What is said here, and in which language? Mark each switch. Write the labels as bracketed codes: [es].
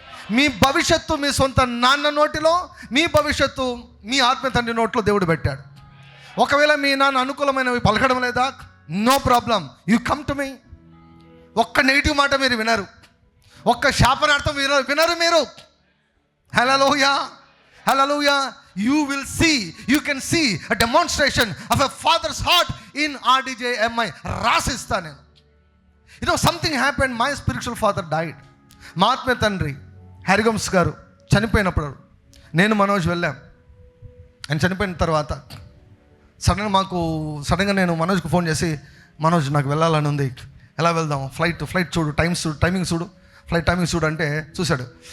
[te] మీ భవిష్యత్తు మీ సొంత నాన్న నోటిలో, మీ భవిష్యత్తు మీ ఆత్మీయ తండ్రి నోట్లో దేవుడు పెట్టాడు. ఒకవేళ మీ నాన్న అనుకూలమైనవి పలకడం లేదా, [en] No problem, you come to me. [te] ఒక్క నెగిటివ్ మాట మీరు వినరు, ఒక్క శాపనార్థం వినరు మీరు. హల్లెలూయా, హల్లెలూయా. [en] You will see, you can see a demonstration of a father's heart in RDJMI. [te] రాసిస్తా నేను. [en] Something happened. My spiritual father died. [te] మా ఆత్మీయ తండ్రి హ్యారిగమ్స్ గారు చనిపోయినప్పుడు నేను మనోజ్ వెళ్ళాం. ఆయన చనిపోయిన తర్వాత సడన్గా నేను మనోజ్కి ఫోన్ చేసి, మనోజ్ నాకు వెళ్ళాలని ఉంది, ఎలా వెళ్దాం, ఫ్లైట్ చూడు, టైమింగ్ చూడు, ఫ్లైట్ టైమింగ్ చూడు అంటే చూశాడు.